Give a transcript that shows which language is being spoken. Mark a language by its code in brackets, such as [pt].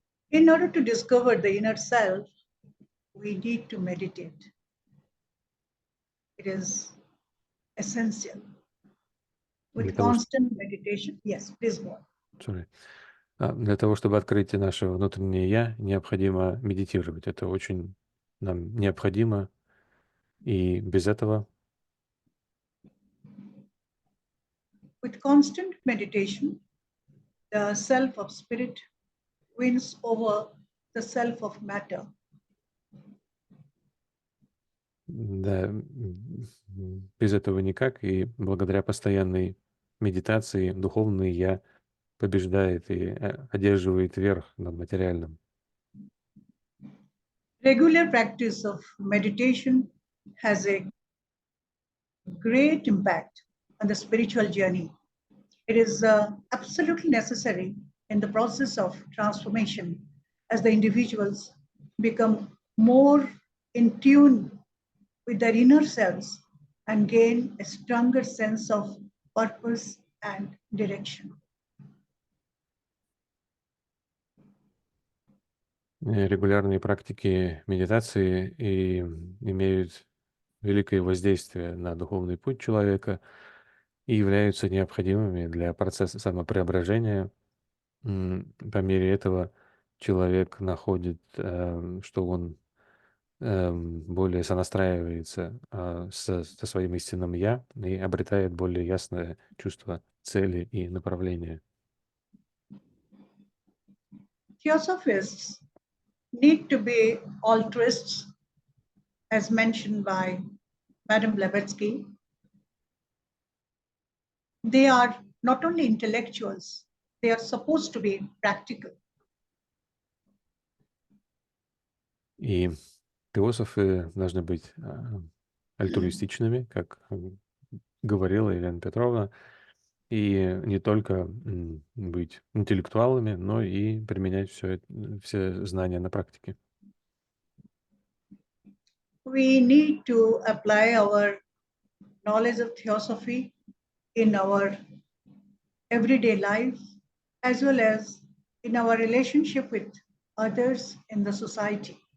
[en] In order to discover the inner self, we need to meditate. It is essential. With constant meditation, yes, please go on. Sorry. [ru] Для того, чтобы открыть наше внутреннее «я», необходимо медитировать. Это очень нам необходимо, и без этого [en] With constant meditation, the self of spirit wins over the self of matter. [ru] Да, без этого никак, и благодаря постоянной медитации духовный «я» побеждает и одерживает верх над материальным. [en] Regular practice of meditation has a great impact on the spiritual journey. It is absolutely necessary in the process of transformation as the individuals become more in tune with their inner selves and gain a stronger sense of purpose and direction. [ru] Регулярные практики медитации и имеют великое воздействие на духовный путь человека и являются необходимыми для процесса самопреображения. По мере этого человек находит, что он более сонастраивается со своим истинным «я» и обретает более ясное чувство цели и направления. [en] Theosophists need to be altruists, as mentioned by Madam Blavatsky. They are not only intellectuals, they are supposed to be practical. [ru] И теософы должны быть альтруистичными, как говорила Елена Петровна, и не только быть интеллектуалами, но и применять все знания на практике. [en] We need to apply our knowledge of Theosophy in our everyday life, as well as in our relationship with others in the society.